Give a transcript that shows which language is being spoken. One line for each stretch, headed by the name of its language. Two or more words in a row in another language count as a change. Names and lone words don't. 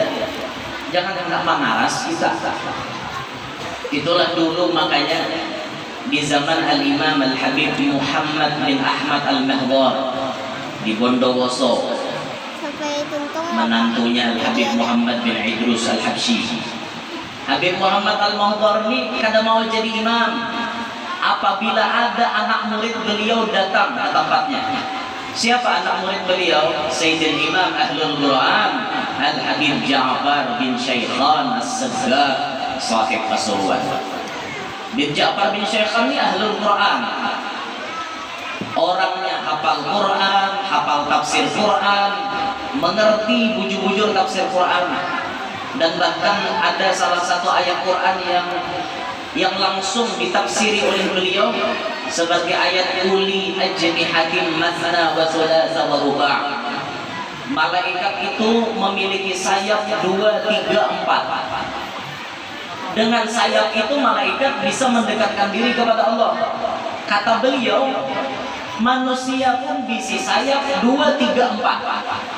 Banjar: Jangan hendak panaras kita. Itulah dulu makanya di zaman Al-Imam Al-Habib Muhammad bin Ahmad Al-Mahdar di Bondowoso, menantunya Al-Habib Muhammad bin Idrus Al-Habsyi. Habib Muhammad Al-Mahdar ini kada mau jadi imam apabila ada anak murid beliau datang ke tempatnya.
Indonesian: Siapa anak murid beliau? Sayyidul Imam Ahlul Quran Al-Habib Ja'far bin Syaikhan As-Saggaq sahib Pasuruan. Bin Ja'far bin Syaikhan ini Ahlul Quran.
Banjar: Orangnya hafal Quran, hafal tafsir Quran, mengerti bujur-bujur tafsir Quran.
Indonesian: Dan bahkan ada salah satu ayat Quran yang langsung ditafsiri oleh beliau sebagai ayat
Arabic: أولي أجنحة مثنى وثلاث ورباع'.
Indonesian: Malaikat itu memiliki sayap 2, 3, 4. Dengan sayap itu malaikat bisa mendekatkan diri kepada Allah. Kata beliau, manusia pun bisa sayap 2, 3, 4.